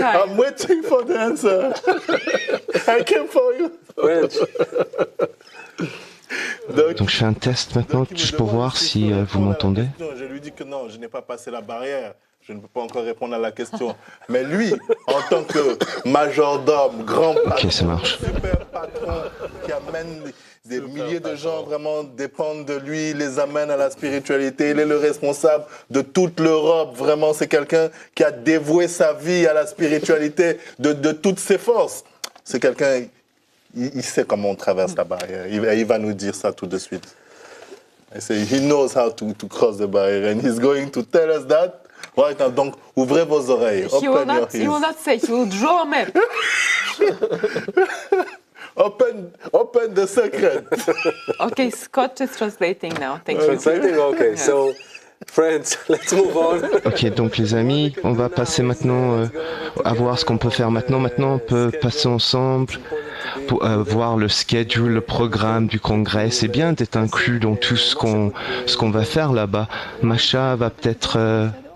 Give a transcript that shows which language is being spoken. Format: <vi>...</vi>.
<en>I'm waiting for the answer. I came for you.</en> <fr>Donc je fais un test maintenant juste pour voir si vous m'entendez. Je lui dis que non, je n'ai pas passé la barrière. Je ne peux pas encore répondre à la question. Mais lui, en tant que majordome, grand patron, super patron, qui amène des milliers de gens vraiment dépendent de lui, les amène à la spiritualité. Il est le responsable de toute l'Europe. Vraiment, c'est quelqu'un qui a dévoué sa vie à la spiritualité de toutes ses forces. C'est quelqu'un, il sait comment on traverse la barrière. Il va nous dire ça tout de suite.</fr> <en>He knows how to cross the barrier and he's going to tell us that. Right now,</en> <fr>donc, ouvrez vos oreilles.</fr> <en>He will not say, he will draw a map. Open the secret. Okay, Scott is translating now. Thank you. Translating? Okay, so, friends, let's move on.</en> <fr>Ok, donc les amis, on va passer maintenant à voir ce qu'on peut faire maintenant. Maintenant, on peut passer ensemble pour voir le schedule, le programme du congrès. C'est bien d'être inclus dans tout ce qu'on va faire là-bas. Masha va peut-être...</fr>